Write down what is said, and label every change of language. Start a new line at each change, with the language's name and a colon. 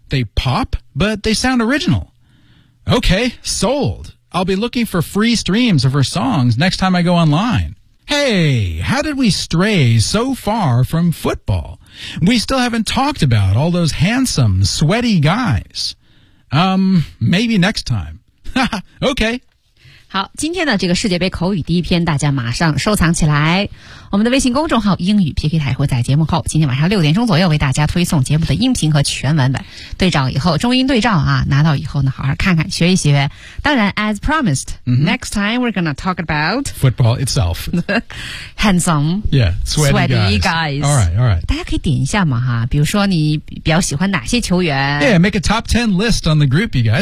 English: They pop, but they sound original. Okay, sold. I'll be looking for free streams of her songs next time I go online. Hey, how did we stray so far from football? We still haven't talked about all those handsome, sweaty guys. Maybe next time. Okay.
Chinese: 好，今天的这个世界杯口语第一篇，大家马上收藏起来。我们的微信公众号英语 PK 台会在节目后，今天晚上6点左右为大家推送节目的音频和全文本，对照以后，中英对照啊，拿到以后呢，好好看看，学一学。
English: 当然 ，as promised,、mm-hmm. next time we're gonna talk about football itself. Handsome, yeah, sweaty guys. All right.
Chinese: 大家可以点一下嘛哈，比如说你比较喜欢哪些球员
English: ？Yeah, make a top 10 list on the group, you guys.